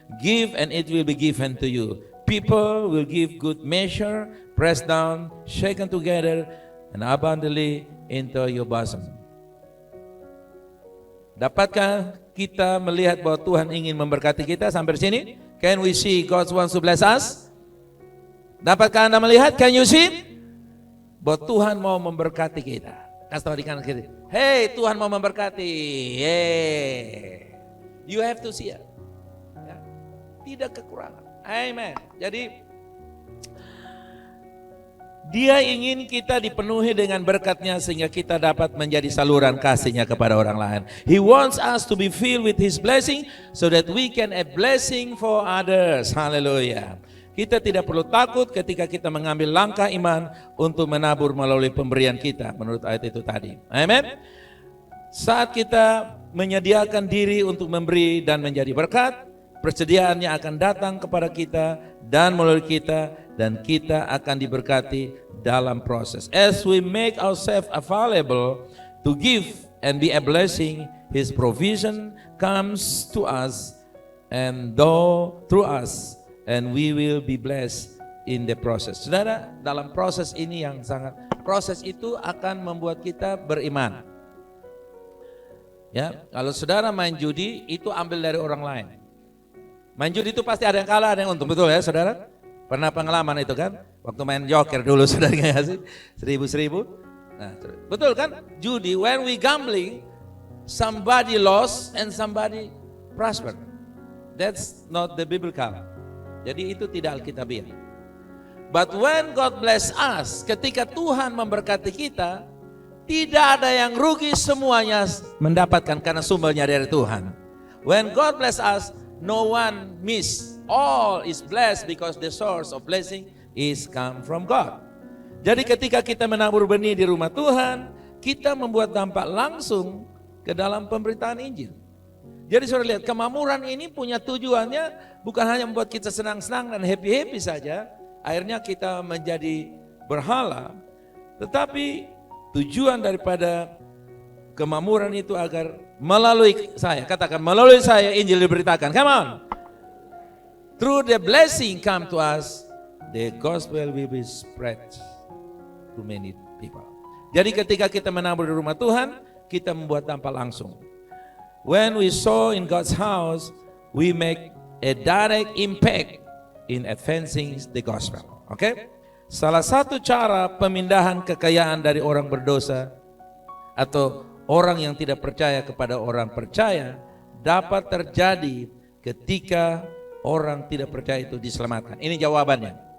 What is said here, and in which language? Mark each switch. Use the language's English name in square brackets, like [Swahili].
[English] Give and it will be given to you. People will give good measure, pressed down, shaken together, and abundantly into your bosom. [Indonesian] Dapatkah kita melihat bahwa Tuhan ingin memberkati kita sampai sini? [English] Can we see God wants to bless us? [Indonesian] Dapatkah Anda melihat? [English] Can you see? [Indonesian] Bahwa Tuhan mau memberkati kita. Kasih tahu di kanan kiri. Hey, Tuhan mau memberkati. Hey. [English] You have to see it. [Indonesian] Ya. Tidak kekurangan. Amen. Jadi Dia ingin kita dipenuhi dengan berkat-Nya sehingga kita dapat menjadi saluran kasih-Nya kepada orang lain. [English] He wants us to be filled with His blessing so that we can a blessing for others. [Indonesian] Haleluya. Kita tidak perlu takut ketika kita mengambil langkah iman untuk menabur melalui pemberian kita menurut ayat itu tadi. Amen. Saat kita menyediakan diri untuk memberi dan menjadi berkat, persediaannya akan datang kepada kita dan melalui kita, dan kita akan diberkati dalam proses. [English] As we make ourselves available to give and be a blessing, His provision comes to us and through us, and we will be blessed in the process. [Indonesian] Saudara, dalam proses ini yang proses itu akan membuat kita beriman. Ya, kalau saudara main judi itu ambil dari orang lain. Main judi itu pasti ada yang kalah, ada yang untung, betul ya saudara? Pernah pengalaman itu kan? Waktu main joker dulu saudara nggak sih? 1000. Nah, betul kan? Judi, [English] when we gambling, somebody lost and somebody prosper. That's not the biblical. [Indonesian] Jadi itu tidak alkitabiah. [English] But when God bless us, [Indonesian] ketika Tuhan memberkati kita, tidak ada yang rugi, semuanya mendapatkan karena sumbernya dari Tuhan. [English] When God bless us, no one miss. All is blessed because the source of blessing is come from God. [Indonesian] Jadi ketika kita menabur benih di rumah Tuhan, kita membuat dampak langsung ke dalam pemberitaan Injil. Jadi saudara lihat, kemakmuran ini punya tujuannya bukan hanya membuat kita senang-senang dan happy-happy saja, akhirnya kita menjadi berhala, tetapi tujuan daripada kemakmuran itu agar melalui saya, katakan melalui saya Injil diberitakan. [English] Come on. Through the blessing come to us, the gospel will be spread to many people. [Indonesian] Jadi ketika kita menabur di rumah Tuhan, kita membuat dampak langsung. [English] When we sow in God's house, we make a direct impact in advancing the gospel. Okay? [Indonesian] Salah satu cara pemindahan kekayaan dari orang berdosa atau orang yang tidak percaya kepada orang percaya dapat terjadi ketika orang tidak percaya itu diselamatkan. Ini jawabannya.